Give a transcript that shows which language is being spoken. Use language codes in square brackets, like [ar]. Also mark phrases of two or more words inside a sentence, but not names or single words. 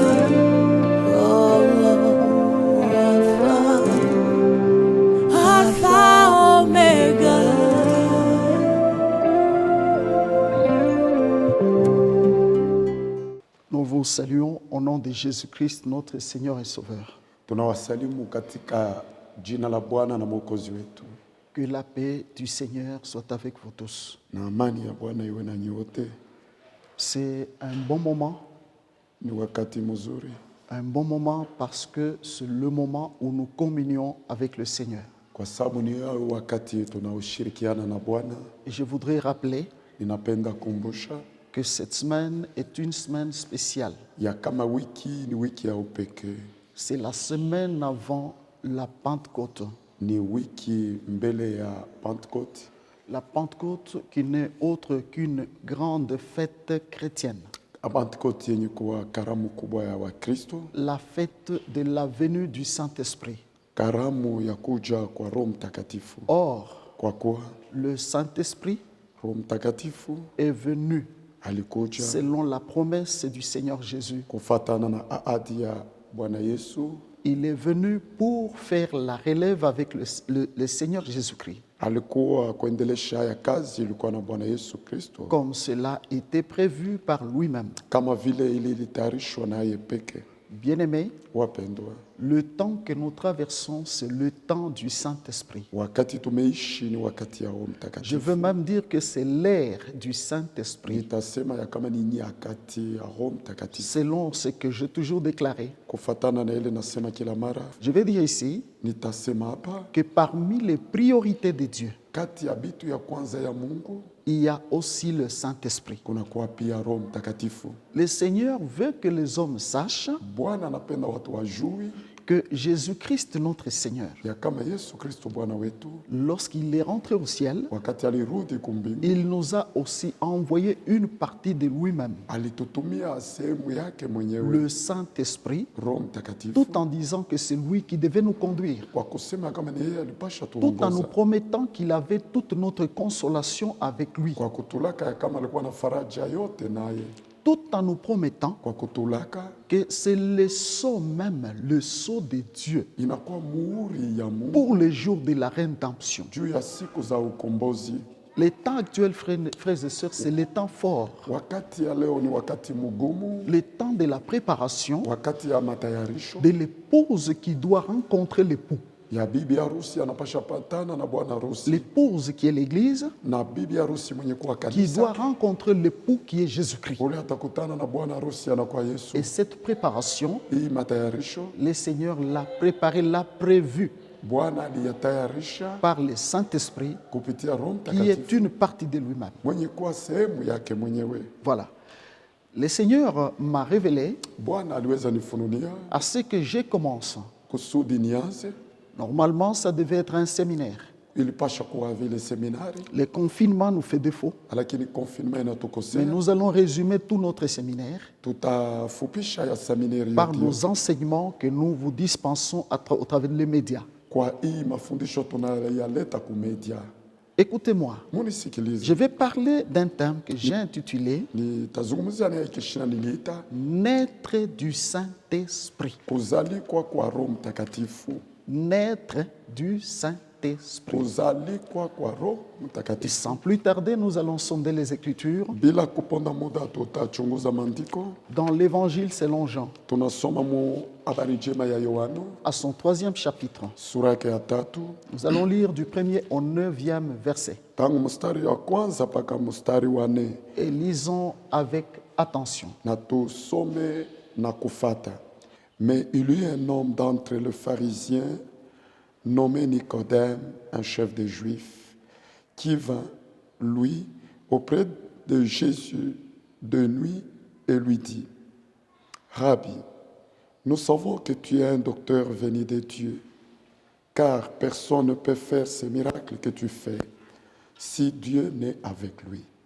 [fr] Alpha Omega. Nous vous saluons au nom de Jésus-Christ, notre Seigneur et Sauveur. [sw] Tunawasalimu katika jina la Bwana na Mwokozi wetu. [fr] Que la paix du Seigneur soit avec vous tous. [sw] Na amani ya Bwana iwe nanyi wote. [fr] C'est un bon moment. [sw] Ni wakati mzuri. [fr] Un bon moment parce que c'est le moment où nous communions avec le Seigneur. [sw] Kwa sababu ni wakati tunaoshirikiana na Bwana. [fr] Et je voudrais rappeler [sw] Ninapenda kumbusha [fr] que cette semaine est une semaine spéciale. [sw] ya kama wiki ni wiki ya upekee. [fr] C'est la semaine avant la Pentecôte. [sw] Ni wiki mbele ya Pentecôte. [fr] La Pentecôte qui n'est autre qu'une grande fête chrétienne. [sw] Pentecôte yenye kuwa karamu kubwa ya Wakristo. [fr] La fête de la venue du Saint-Esprit. [sw] Karamu ya kuja kwa Roho Mtakatifu. [fr] Or, [sw] Kwa kuwa [fr] le Saint-Esprit [sw] Roho Mtakatifu [fr] est venu [sw] alikuja [fr] selon la promesse du Seigneur Jésus. [sw] kufatana na ahadi ya Bwana Yesu. [fr] Il est venu pour faire la relève avec le Seigneur Jésus-Christ. [sw] Alikuwa kuendelesha ya kazi ilikuwa na Bwana Yesu Kristo, [fr] Comme cela était prévu par lui-même. [sw] kama vile ilitayarishwa naye peke. [fr] Bien-aimés, [sw] Wapendwa, [fr] le temps que nous traversons, c'est le temps du Saint-Esprit. [sw] wakati tumeishi ni wakati ya Roho [fr] Je [sw] Mtakatifu. [fr] veux même dire que c'est l'ère du Saint-Esprit, [sw] Nitasema ya kama ni nyakati ya Roho Mtakatifu, [fr] selon ce que j'ai toujours déclaré. [sw] kufatana na ile nasema kila mara. [fr] Je vais dire ici [sw] Nitasema hapa [fr] que parmi les priorités de Dieu, [sw] kati ya bitu ya kwanza ya Mungu [fr] il y a aussi le Saint-Esprit. [sw] kuna kuwa pia Roho Mtakatifu. [fr] Le Seigneur veut que les hommes sachent [sw] Bwana anapenda watu wajui [fr] que Jésus-Christ, notre Seigneur, [sw] ya kama Yesu Kristo Bwana wetu [fr] lorsqu'il est rentré au ciel, [sw] wakati alirudi kumbingu [fr] il nous a aussi envoyé une partie de lui-même, [sw] alitutumia sehemu yake mwenyewe, [fr] le Saint-Esprit, [sw] Roho Mtakatifu, [fr] tout en disant que c'est lui qui devait nous conduire, [sw] kwa kusema kama ni yeye alipasha [fr] tout en nous [sw] tuongoza, [fr] promettant qu'il avait toute notre consolation avec lui, [sw] kwa kutulaka ya kama alikuwa na faraja yote naye, [fr] tout en nous promettant [sw] kwa kutulaka [fr] que c'est le sceau même, le sceau de Dieu, [sw] inakuwa muhuri ya Mungu [fr] pour le jour de la rédemption. [sw] juu ya siku za ukombozi. [fr] Les temps actuels, frères et sœurs, c'est les temps forts, [sw] Wakati ya leo ni wakati mugumu, [fr] les temps de la préparation [sw] wakati ya matayarisho [fr] de l'épouse qui doit rencontrer l'époux. [sw] ya bibi harusi anapasha patana na bwana harusi, [fr] L'épouse qui est l'Église, [sw] na bibi harusi mwenye kuwa [fr] qui doit [sw] kanisa [fr] rencontrer l'époux qui est Jésus-Christ. [sw] ule atakutana na bwana harusi anakuwa Yesu. [fr] Et cette préparation, [sw] Hii matayarisho [fr] le Seigneur l'a préparée, l'a prévue [sw] Bwana aliyatayarisha [fr] par le Saint-Esprit, [sw] kupitia Roho [fr] qui est [sw] Mtakatifu [fr] une partie de lui-même. [sw] mwenye kuwa sehemu yake mwenyewe. [fr] Voilà. Le Seigneur m'a révélé [sw] Bwana aliweza nifunulia [fr] à ce que j'ai commencé. [sw] kusudi nianze. [fr] Normalement, ça devait être un séminaire. [sw] Ilipasha kuwa vile seminari, [fr] Le confinement nous fait défaut, [sw] lakini confinement [fr] mais [sw] inatukosea. [fr] nous allons résumer tout notre séminaire [sw] Tutafupisha ya seminari [fr] par [sw] yote [fr] nos enseignements que nous vous dispensons au travers des médias. [sw] kwa hii mafundisho tunayaleta kumedia. [fr] Écoutez-moi, [sw] Munisikilize, [fr] je vais parler d'un thème que j'ai intitulé [sw] nitazungumzia naye kishina niliita [fr] Naître du Saint-Esprit. [sw] kuzalikwa kwa Roho Mtakatifu. [fr] Naître du Saint-Esprit. [sw] Kuzalikwa kwa Roho [fr] Et [sw] Mtakatifu. [fr] sans plus tarder, nous allons sonder les Écritures [sw] Bila kuponda muda tutachunguza maandiko. [fr] dans l'Évangile selon Jean, [sw] Tunasoma mu habari njema ya Yohana [fr] à son 3e chapitre. [sw] sura yake ya 3 [fr] Nous allons lire du 1er au 9e verset. [sw] tangu mstari wa kwanza mpaka mstari wa 4, [fr] Et lisons avec attention. [sw] na tusome na kufata. [fr] Mais il y eut un homme d'entre les pharisiens nommé Nicodème, un chef des Juifs, qui vint, lui, auprès de Jésus de nuit et lui dit, Rabbi, nous savons que tu es un docteur venu de Dieu, car personne ne peut faire ces miracles que tu fais si Dieu n'est avec lui.